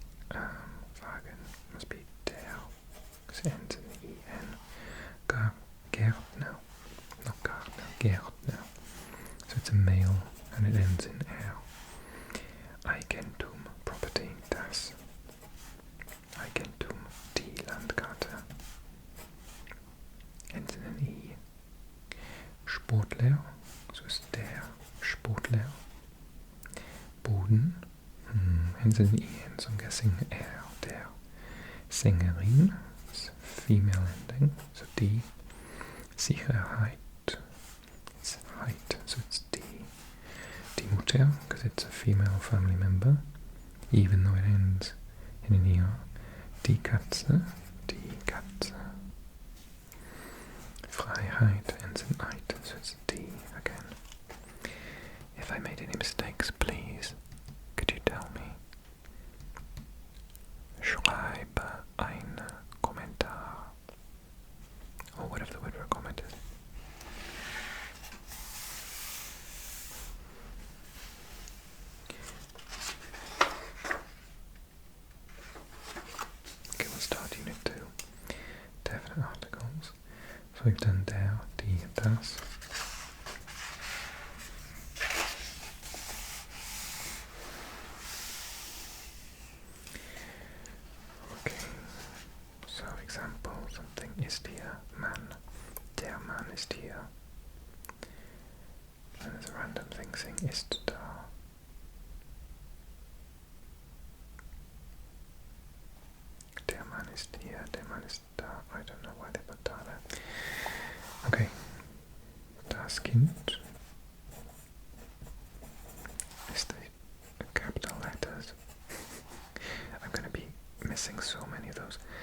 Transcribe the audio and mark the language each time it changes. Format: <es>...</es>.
<en>Wagen must be der, because it ends in en. Gärtner, not Gärtner, Gärtner. So it's a male and it ends in er. Eigentum, property, das. Eigentum, die Landkarte. Ends in an I. Sportler,</en> <de>so ist der Sportler.</de> <en>Boden, ends in I, so I'm guessing er, der. Sängerin, it's female ending, so die. Sicherheit, it's height, so it's die.</en> <de>Die Mutter,</de> <en>because it's a female family member. even though it ends in an ER.</en> <de>Die Katze, die Katze.</de> <en>Freiheit ends in eit, so it's die again. If I made any mistakes, please, could you tell me?</en> <de>Schreibe einen Kommentar.</de> <en>Or whatever the word for a comment is. Okay, we'll start Unit 2. Definite articles. So we've done der, die, das. Okay, so example, something</en> <de>ist hier, Mann. Der Mann ist hier.</de> <en>And there's a random thing saying</en> <de>ist da. Der Mann ist hier, der Mann ist da.</de> <en>I don't know why they put da there. Okay. Das Kind is the capital letters. I'm going to be missing so many of those.</en>